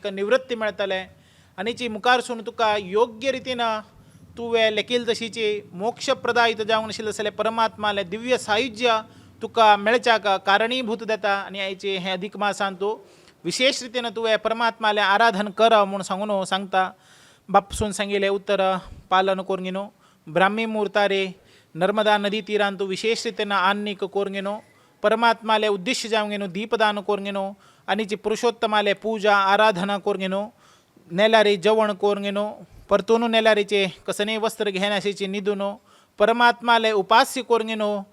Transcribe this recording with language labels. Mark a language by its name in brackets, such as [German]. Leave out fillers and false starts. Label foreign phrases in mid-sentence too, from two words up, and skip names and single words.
[Konkani] निवृत्ती मेळटले आनी जी मुखारसून तुका योग्य रितीन तुवें लेखील तशीची मोक्षप्रदायित जावंक नाशिल्ले जाल्यार परमात्माले दिव्य सायुज्य तुका मेळच्याक कारणीभूत जाता आनी आयचे हे अधिक मासान तूं विशेष रितीन तुवें परमात्माले आराधन कर म्हूण सांगून सांगता बापसून सांगिल्लें उत्तर पालन करून घेवन ब्राह्मी मुहूर्तारे नर्मदा नदी तीरान तूं विशेष रितीन आन्नीक करून घेवन परमात्माले उद्देश्य जावंक घेवन दीपदान करून घेवन आनी जी पुरुषोत्तमाले पूजा आराधना करून घेवन नेल्यारे जेवण करून घेवन परतून नेल्यारेचे कसनय वस्त्र घेवन आशिल्ले न्हिदून परमात्माले उपास्य करून घेवन